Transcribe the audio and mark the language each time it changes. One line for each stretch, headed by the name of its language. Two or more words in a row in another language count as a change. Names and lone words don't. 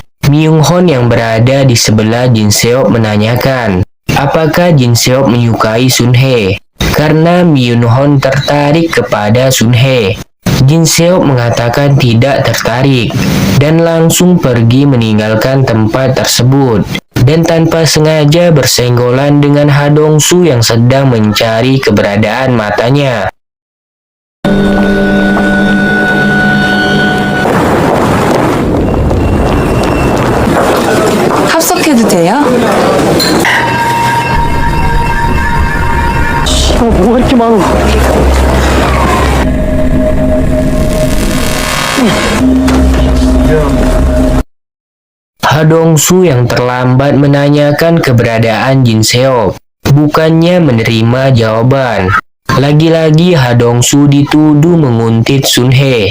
Indonesian: Myung Hon yang berada di sebelah Jin Seok menanyakan apakah Jin Seok menyukai Sun Hye, karena Myung Hon tertarik kepada Sun Hye. Jin Seok mengatakan tidak tertarik dan langsung pergi meninggalkan tempat tersebut dan tanpa sengaja bersenggolan dengan Hadongsu yang sedang mencari keberadaan matanya.
Korean: 합석해도 돼요? 뭐가 이렇게 많아?
Indonesian: Hadongsu yang terlambat menanyakan keberadaan Jin Seok, bukannya menerima jawaban. Lagi-lagi Hadongsu dituduh menguntit Sun Hye.